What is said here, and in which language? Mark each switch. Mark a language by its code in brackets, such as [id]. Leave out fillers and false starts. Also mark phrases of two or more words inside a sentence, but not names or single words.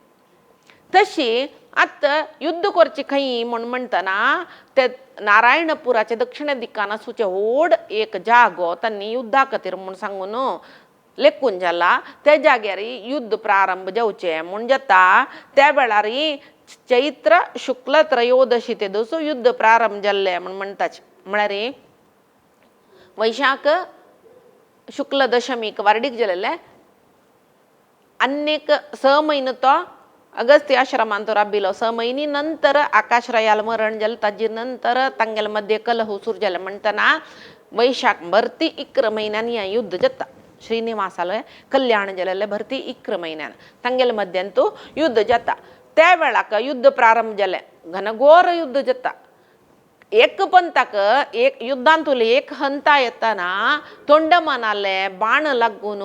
[kok] तशी आता युद्ध करचे खंय म्हण म्हणटना ते नारायणपुराचे दक्षिण दिकान असुचे व्हड एक जागो तांणी युद्धा खातीर म्हूण सांगून लेखून झाला त्या जाग्यारी युद्ध प्रारंभ जावचे म्हूण जाता त्या वेळारी चैत्र शुक्ल त्रयोदशी ते दिवस युद्ध प्रारंभ जाल्ले म्हूण म्हणटाच म्हळ्यार वैशाख शुक्ल दशमीक वार्डीक जालेले अन्यक 6 महिने तो अगस्त्य आश्रमांत राबिलो 6 महिनी नंतर आकाशरायाल मरण जालें ताजे नंतर तांगेल मध्ये कलह सुरू जालें म्हणटना वैशाख भरती इकर महिन्यान हें युद्ध जाता श्रीनिवासाले कल्याण जालेले भरती इकर महिन्यान तांगेल मध्यांतू युद्ध जाता त्या वेळाक युद्ध प्रारंभ जालें घनघोर युद्ध जाता एक पंथाक एक युद्धांतुले एक हंता येताना तोंडमानाले बाण लागून